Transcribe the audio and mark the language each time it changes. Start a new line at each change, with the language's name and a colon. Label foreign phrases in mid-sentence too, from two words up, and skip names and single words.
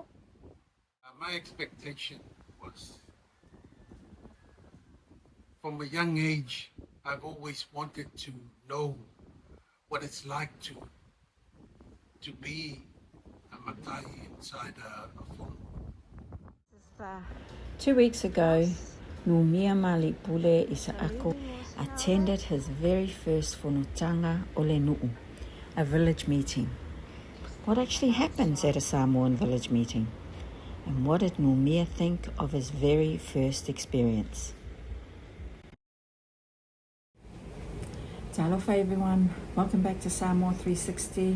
English: My expectation was, from a young age, I've always wanted to know what it's like to be a Matai inside a whānau. 2 weeks ago, Numiamaaliipule Isaako attended his very first
Samoan: Fonotaga ole nu'u,
English: a village meeting. What actually happens at a Samoan village meeting? And what did Numia think of his very first experience? Aloha everyone, welcome back to Samoa 360.